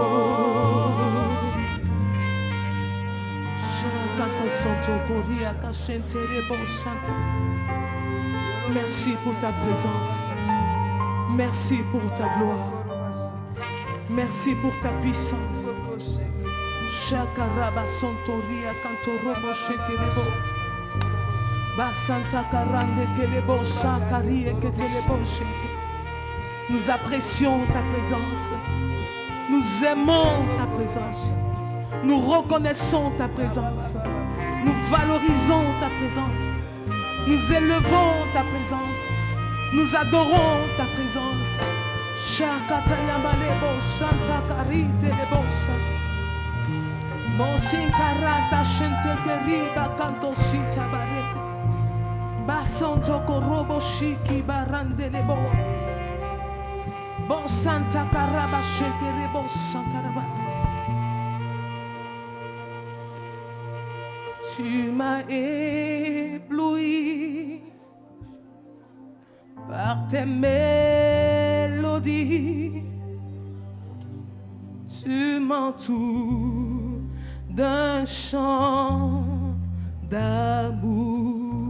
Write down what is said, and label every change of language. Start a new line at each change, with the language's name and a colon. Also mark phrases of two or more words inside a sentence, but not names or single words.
French: Merci pour ta présence. Merci pour ta gloire. Merci pour ta puissance. Shakaraba Santoria Cantorobo Shekelebo Basanta Karande Kelebo Sakari et Ketelebo Shente. Nous apprécions ta présence. Nous aimons ta présence. Nous reconnaissons ta présence. Nous valorisons ta présence. Nous élevons ta présence. Nous adorons ta présence. Shakatayamalebo Santa Karite Lebo Santa. Monsin Karata Shente Keriba Kanto Sita Barete. Basanto Korobo Shiki Barande Lebo. Bon Santa Karaba Shente Rebo Santa Raba. Tu m'as ébloui par tes mélodies. Tu m'entoures d'un chant d'amour.